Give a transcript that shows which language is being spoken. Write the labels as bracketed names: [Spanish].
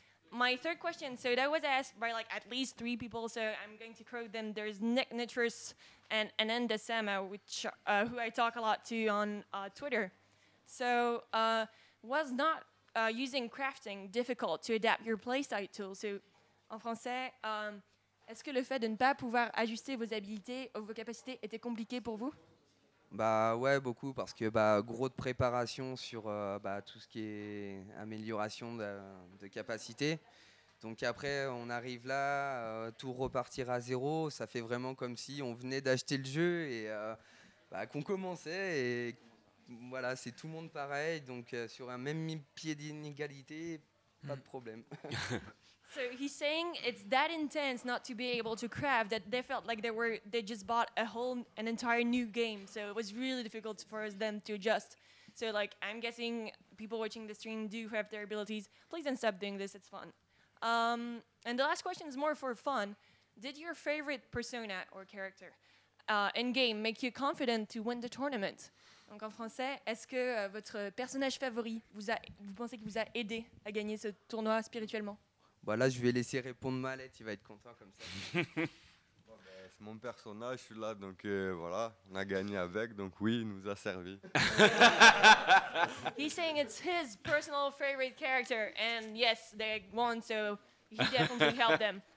[English] My third question, so that was asked by like at least 3 people, so I'm going to quote them. There's Nick Nitrous and Ananda Sama, which who I talk a lot to on Twitter. So was not using crafting difficult to adapt your playstyle tool? [French] So en français, est-ce que le fait de ne pas pouvoir ajuster vos habilités, vos capacités, était compliqué pour vous? Ouais, beaucoup, parce que gros de préparation sur tout ce qui est amélioration de capacité. Donc après, on arrive là, tout repartir à zéro, ça fait vraiment comme si on venait d'acheter le jeu et qu'on commençait. Et voilà, c'est tout le monde pareil, donc sur un même pied d'inégalité, pas de problème. [English] So he's saying it's that intense not to be able to craft that they felt like they just bought an entire new game. So it was really difficult for them to adjust. So like I'm guessing people watching the stream do have their abilities. Please don't stop doing this, it's fun. And the last question is more for fun. Did your favorite persona or character in game make you confident to win the tournament? [French] Donc en français, est-ce que votre personnage favori vous pensez qu'il vous a aidé à gagner ce tournoi spirituellement? Là, je vais laisser répondre Malette, il va être content comme ça. C'est mon personnage, je suis là, donc voilà, on a gagné avec, donc oui, il nous a servi. [English] He's saying it's his personal favorite character, and yes, they won, so he definitely helped them.